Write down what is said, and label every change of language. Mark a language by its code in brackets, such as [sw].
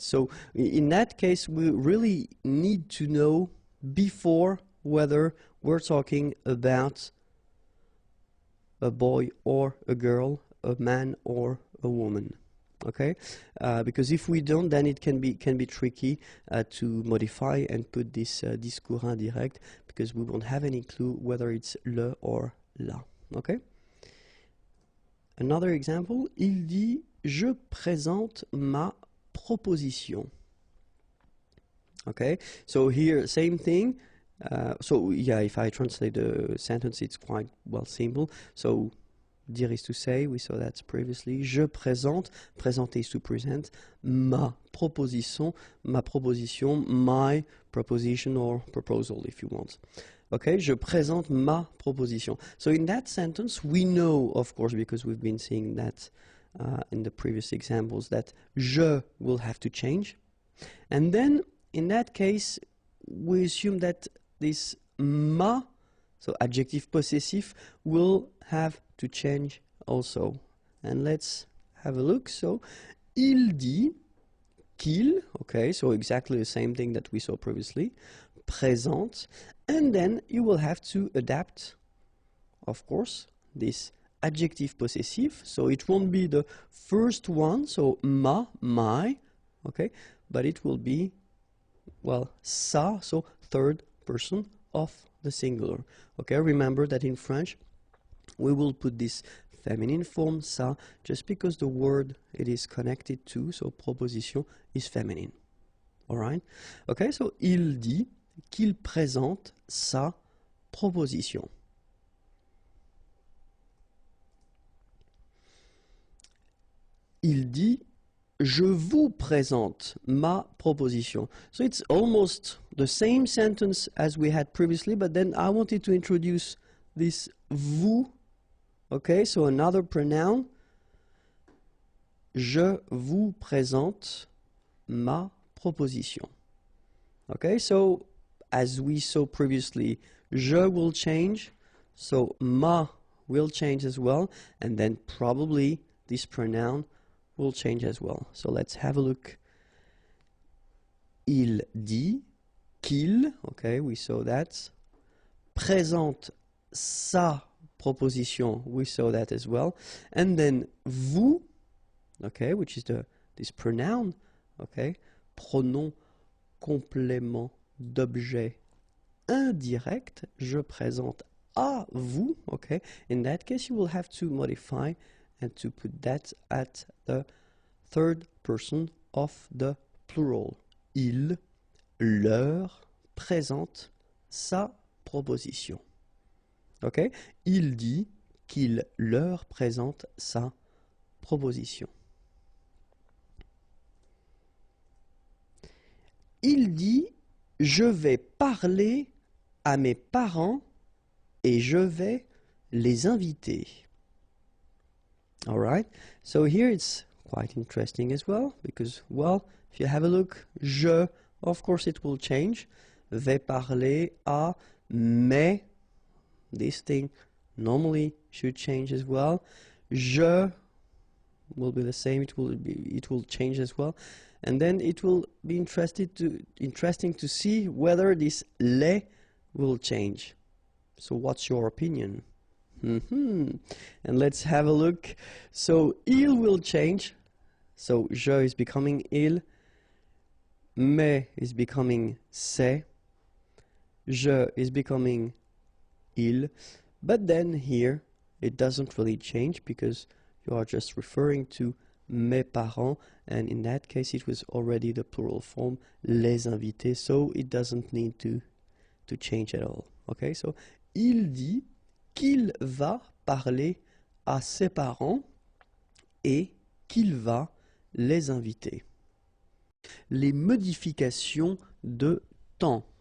[en] So in that case we really need to know before whether we're talking about a boy or a girl, a man or a woman, okay, because if we don't, then it can be tricky to modify and put this discours indirect, because we won't have any clue whether it's le or la. Okay, another example, [fr] il dit je présente ma proposition. [en] Okay, so here same thing. So yeah, if I translate the sentence, it's quite, well, simple. So dire is to say, we saw that previously. Je présente, présenter is to present. [fr] Ma proposition, [en] my proposition or proposal if you want. [fr] Okay, je présente ma proposition. [en] So in that sentence, we know, of course, because we've been seeing that in the previous examples, that je will have to change. And then, in that case, we assume that this ma, so adjective possessive, will have to change also. And let's have a look. So, [fr] il dit qu'il, [en] okay, so exactly the same thing that we saw previously, présente, and then you will have to adapt, of course, this adjective possessive, so it won't be the first one, so ma, my, okay, but it will be, well, ça, so third person of the singular. Okay, remember that in French we will put this feminine form ça just because the word it is connected to, so proposition, is feminine. Alright? [fr] Okay, so il dit qu'il présente sa proposition. Il dit je vous présente ma proposition. [en] So it's almost the same sentence as we had previously, but then I wanted to introduce this vous. Okay, so another pronoun. [fr] Je vous présente ma proposition. [en] Okay, so as we saw previously, je will change, so ma will change as well, and then probably this pronoun will change as well. So let's have a look. Il dit qu'il, okay, we saw that. Présente sa proposition, we saw that as well. And then vous, okay, which is this pronoun, okay, [fr] pronom complément d'objet indirect, je présente à vous, [en] okay. In that case, you will have to modify and to put that at the third person of the plural. [fr] Il leur présente sa proposition. Okay? Il dit qu'il leur présente sa proposition. Il dit je vais parler à mes parents et je vais les inviter. [en] All right, so here it's quite interesting as well, because, well, if you have a look, je, of course it will change. [fr] Vais parler à mes, [en] this thing normally should change as well. Je will be the same, it will change as well. And then it will be interesting to see whether this les will change. So what's your opinion? And let's have a look. So il will change. So je is becoming il. Mais is becoming c'est. Je is becoming il. But then here it doesn't really change because you are just referring to mes parents, and in that case it was already the plural form les invités, so it doesn't need to change at all. [fr] Okay, so il dit qu'il va parler à ses parents et qu'il va les inviter. Les modifications de temps.